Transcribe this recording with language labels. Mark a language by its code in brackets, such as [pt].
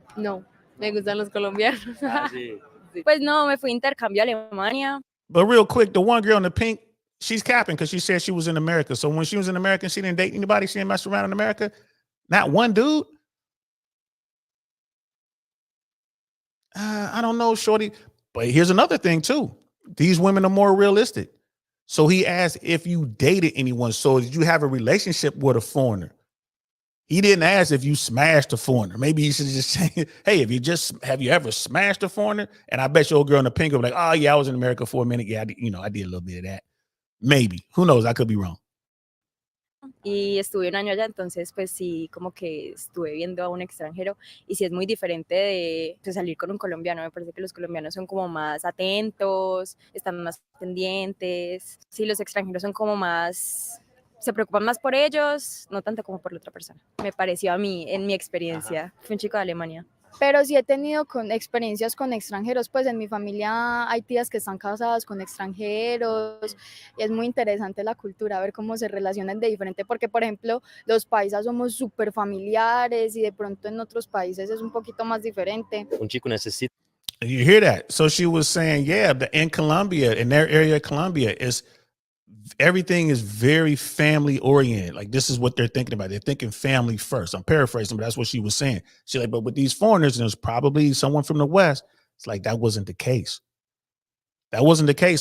[es] No, me gustan los colombianos. Sí. Pues no, me fui a intercambio a Alemania. [en] But real quick, the one girl in the pink, she's capping because she said she was in America. So when she was in America, she didn't date anybody. She didn't mess around in America. Not one dude. I don't know, shorty. But here's another thing too. These women are more realistic. So he asked if you dated anyone. So did you have a relationship with a foreigner? He didn't ask if you smashed a foreigner. Maybe he should just say, hey, have you ever smashed a foreigner? And I bet your girl in the pink will be like, oh yeah, I was in America for a minute. Yeah, I did a little bit of that. Maybe. Who knows? I could be wrong. [es] Y estuve un año allá, entonces pues sí, como que estuve viendo a un extranjero y sí es muy diferente de salir con un colombiano. Me parece que los colombianos son como más atentos, están más pendientes. Sí, los extranjeros son como más, se preocupan más por ellos, no tanto como por la otra persona. Me pareció a mí, en mi experiencia. Fue un chico de Alemania. Pero sí he tenido experiencias con extranjeros, pues en mi familia hay tías que están casadas con extranjeros y es muy interesante la cultura, ver cómo se relacionan de diferente, porque por ejemplo los paisas somos súper familiares y de pronto en otros países es un poquito más diferente. Un chico necesita. [en] You hear that? So she was saying, yeah, in Colombia, in their area of Colombia, everything is very family oriented. Like this is what they're thinking about. They're thinking family first. I'm paraphrasing, but that's what she was saying. She's like, but with these foreigners, and there's probably someone from the West. It's like, that wasn't the case. That wasn't the case.